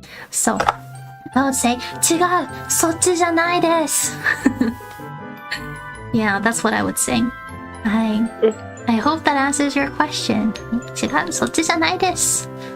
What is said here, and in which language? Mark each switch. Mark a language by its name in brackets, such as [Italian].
[Japanese] So I would say, 違う, そっちじゃないです. [English] Yeah, that's what I would say. I hope that answers your question. [Japanese] 違う、そっちじゃないです.